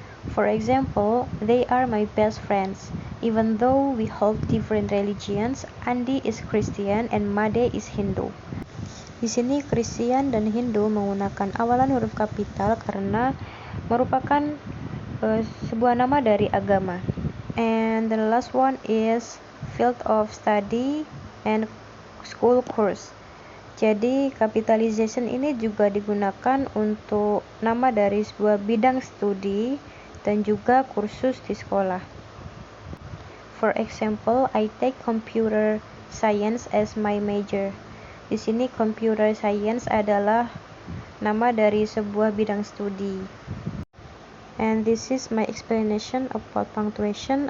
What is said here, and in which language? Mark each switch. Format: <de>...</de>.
<en>For example, they are my best friends. Even though we hold different religions, Andi is Christian and Made is Hindu.</en> <id>Di sini Christian dan Hindu menggunakan awalan huruf kapital karena merupakan sebuah nama dari agama.</id> <en>And the last one is field of study and school course.</en> <id>Jadi capitalization ini juga digunakan untuk nama dari sebuah bidang studi dan juga kursus di sekolah.</id> <en>For example, I take computer science as my major.</en> <id>Di sini computer science adalah nama dari sebuah bidang studi.</id> <en>And this is my explanation about punctuation.</en>